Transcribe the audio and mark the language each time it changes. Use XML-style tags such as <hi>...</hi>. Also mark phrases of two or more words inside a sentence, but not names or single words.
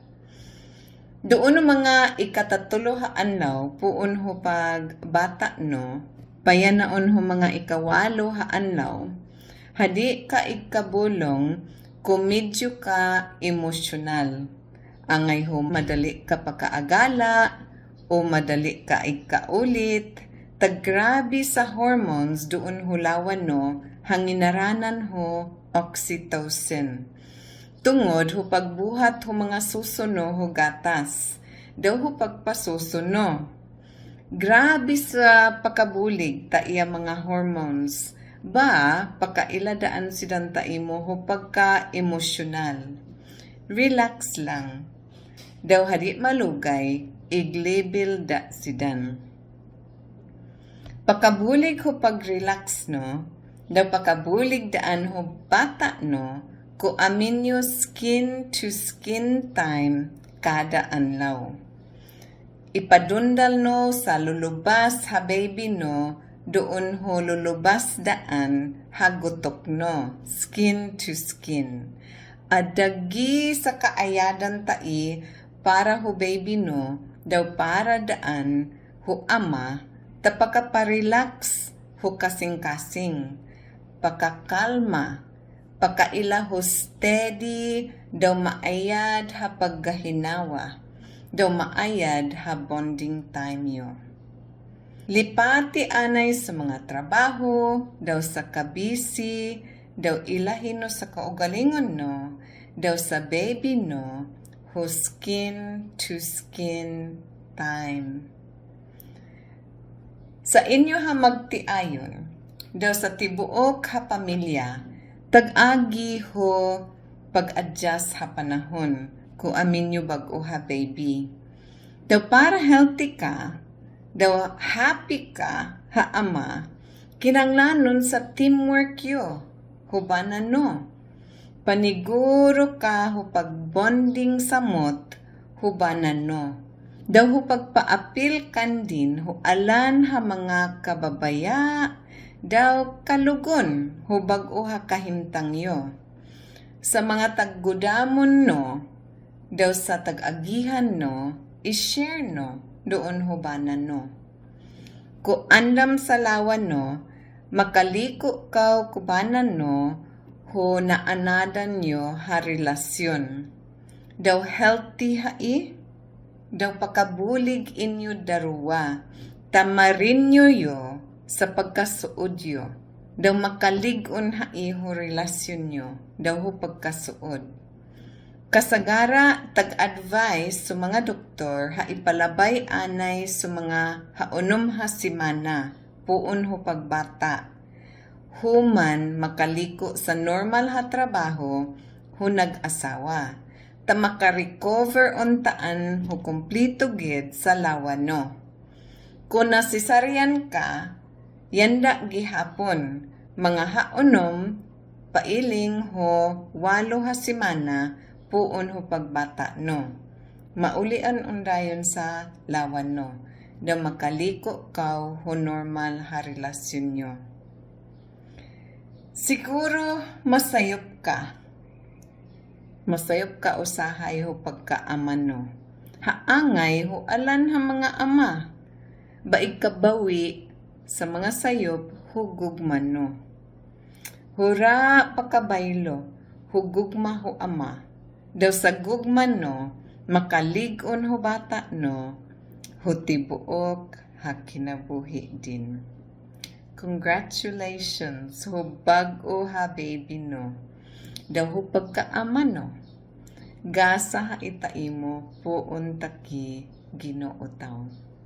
<loo>Doon mga ikatatulo haanlaw, puon ho pag bata no, payanaon ho mga ikawalo haanlaw, hadi ka ikabulong kung medyo ka emosyonal. Angay ho madali ka pakaagala o madali ka ikaulit, taggrabe sa hormones doon hulawan no, hanginaranan ho oxytocin. Tungod ho pagbuhat ho mga susuno ho gatas, daw ho pagpasusuno. Grabe sa pakabulig ta iya mga hormones, ba pakailadaan sidan ta imo ho pagka-emosyonal. Relax lang. Daw hadi malugay, iglabel da sidan. Pakabulig ho pag-relax no, daw pakabulig daan ho bata no, ko aminyo</loo> <en>skin to skin time</en> <loo>kada anlaw. Ipadundal no sa lulubas ha baby no, doon ho lulubas daan hagutok no,</loo> <en>skin to skin.</en> <loo>Adagi sa kaayadan tai para ho baby no, daw para daan ho ama, tapakaparelax ho kasing-kasing, pakakalma, pakaila ho steady, daw maayad ha paggahinawa, daw maayad ha</loo> <en>bonding time</en> <loo>yo. Lipati anay sa mga trabaho, daw sa kabisi, daw ilahin no sa kaugalingon no, daw sa baby no, ho</loo> <en>skin to skin time.</en> <loo>Sa inyo ha magtiayon, daw sa tibuok ha pamilya, tag-agi ho pag-adjust ha panahon kung amin nyo bago ha baby. Daw para healthy ka, daw happy ka ha ama, kinanglanon sa teamwork yo, hubanan no. Paniguro ka ho pag-bonding samot, hubanan no. Daw ho pagpaapil kan din ho alan ha mga kababaya, daw kalugon hubag o ha kahimtang yo. Sa mga taggudamon no, daw sa tag-agihan no, i-share no, doon hubanan no. Ku andam sa lawan no, makaliko kaw kubanan no, ho naanadan yo ha relasyon. Daw healthy hai, daw pakabulig inyo daruwa, tamarin yo sa pagkasuod yo, daw makaligon ha iho relasyon nyo, daw ho pagkasuod. Kasagara, tag-advise sa mga doktor ha ipalabay anay sa mga haunom ha simana, puon ho pagbata. Human makaliko sa normal ha trabaho, ho nag-asawa. Ta makarecover untaan ho kumplito gid sa lawan no. Kung nasisaryan ka, yanda gihapon, mga haunom, pailing ho, 8 ha simana, puon ho pagbata no. Maulian undayon sa lawan no, na makaliko kaw ho normal ha relasyon nyo. Siguro masayop ka. Masayop ka usahay ho pagkaaman no. Haangay ho alan ha mga ama. Baig kabawi sa mga sayop hugugma no. Hura pakabaylo, hugugma ho ama. Daw sa gugma no, makaligon ho bata no, hutibuok ha kinabuhi din. Congratulations ho bag-o ha baby no. Daw ho pagkaama no. Gasa ha itaimo puon taki Ginoo taw.</loo>